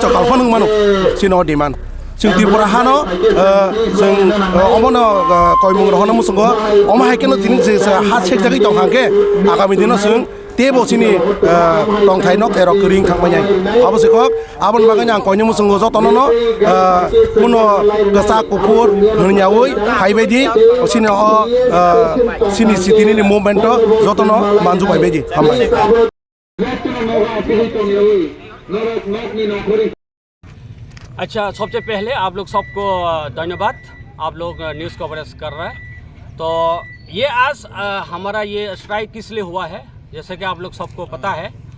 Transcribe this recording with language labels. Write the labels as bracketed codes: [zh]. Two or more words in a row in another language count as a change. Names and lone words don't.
[trp] kalphonung mano sino demand sing Tripura hano sing omono koimung rohono musungo oma haikeno tini je ha chek jagi tong hangke agami dino sing tebo sini tong thai nok ero kering khangmanyai abasikok abon baganya koinyo musungo jotono no kuno gasa kupur hnyawoi haibedi sini o sini sitini ni movement jotono manju haibedi hambai [hi] अच्छा सबसे पहले आप लोग सबको धन्यवाद आप लोग [en] news coverage [hi] कर रहे हैं तो ये आज हमारा ये स्ट्राइक किस लिए हुआ है जैसे कि आप लोग सबको पता है